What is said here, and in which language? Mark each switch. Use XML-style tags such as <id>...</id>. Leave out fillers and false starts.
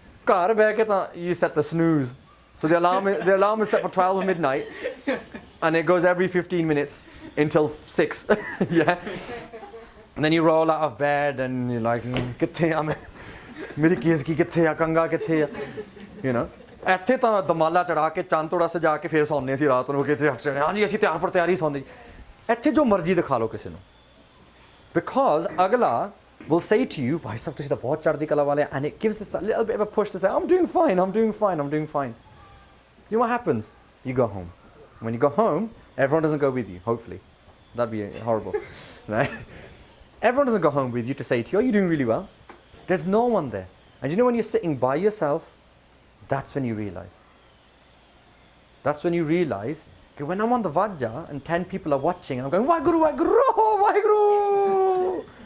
<pa>Ghar beh ke ta</pa> <en>you set the snooze. So the alarm is set for 12 midnight, and it goes every 15 minutes until 6. Yeah. And then you roll out of bed and you're like,</en> <pa>kithe aa main, meri kees ki kithe aa,</pa> <en>kanga kithe aa, you know.</en> <pa>ਇੱਥੇ ਤਾਂ ਦਮਾਲਾ ਚੜਾ ਕੇ ਚੰਦ ਤੋੜਾ ਸਜਾ ਕੇ ਫਿਰ ਸੌਂਦੇ ਸੀ ਰਾਤ ਨੂੰ ਕਿਤੇ ਹਾਂਜੀ ਅਸੀਂ ਤਿਆਰ ਪਰ ਤਿਆਰੀ ਸੌਂਦੇ ਜੀ ਇੱਥੇ ਜੋ ਮਰਜ਼ੀ ਦਿਖਾ ਲਓ ਕਿਸੇ ਨੂੰ ਬਿਕੋਜ਼ ਅਗਲਾ</pa> <en>will say to you</en> <pa>Bhai Sahib ਤੁਸੀਂ ਤਾਂ ਬਹੁਤ ਚੜ੍ਹਦੀ ਕਲਾ ਵਾਲੇ</pa> <en>and it gives us a little bit of a push to say I'm doing fine, I'm doing fine, I'm doing fine. You know what happens? You go home. When you go home, everyone doesn't go with you, hopefully. That'd be horrible. Right? Everyone doesn't go home with you to say to you, oh, you're doing really well. There's no one there. And you know when you're sitting by yourself, that's when you realize. That's when you realize that when I'm on the Vajja and 10 people are watching, and I'm going, Waheguru, Waheguru, Waheguru.</en>